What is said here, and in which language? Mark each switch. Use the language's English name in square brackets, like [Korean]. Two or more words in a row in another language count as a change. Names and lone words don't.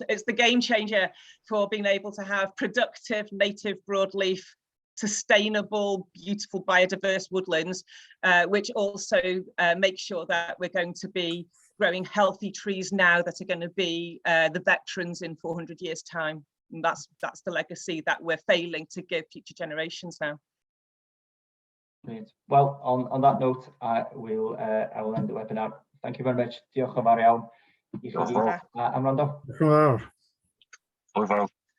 [English] It's the game changer for being able to have productive, native broadleaf, sustainable, beautiful, biodiverse woodlands, which also make sure that we're going to be growing healthy trees now that are going to be the veterans in 400 years' time. And that's the legacy that we're failing to give future generations now. Brilliant. Well, on that note, I will end the webinar. Thank you very much. [Welsh] Diolch yn fawr iawn i chi gyd am wrando. [English] Wow. Overall.